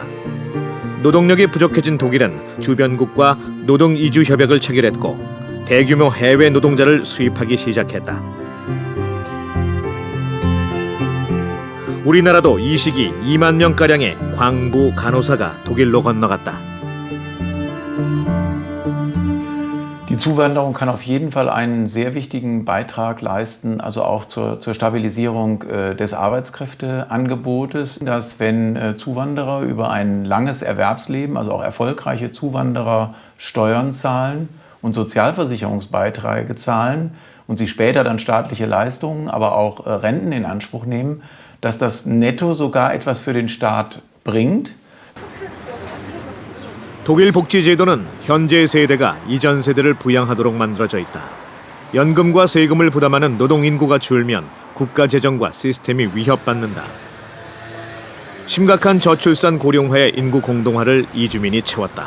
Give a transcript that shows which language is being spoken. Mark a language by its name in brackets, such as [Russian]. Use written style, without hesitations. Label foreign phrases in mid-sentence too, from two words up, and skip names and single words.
[Korean] 노동력이 부족해진 독일은 주변국과 노동 이주 협약을 체결했고 대규모 해외 노동자를 수입하기 시작했다. 우리나라도 이 시기 2만 명가량의 광부 간호사가 독일로 건너갔다. [German] Die Zuwanderung kann auf jeden Fall einen sehr wichtigen Beitrag leisten, also auch zur Stabilisierung des Arbeitskräfteangebotes, dass wenn Zuwanderer über ein langes Erwerbsleben, also auch erfolgreiche Zuwanderer, Steuern zahlen und Sozialversicherungsbeiträge zahlen und sie später dann staatliche Leistungen, aber auch Renten in Anspruch nehmen, dass das netto sogar etwas für den Staat bringt. [Korean] 독일 복지제도는 현재 세대가 이전 세대를 부양하도록 만들어져 있다. 연금과 세금을 부담하는 노동 인구가 줄면 국가 재정과 시스템이 위협받는다. 심각한 저출산 고령화의 인구 공동화를 이주민이 채웠다.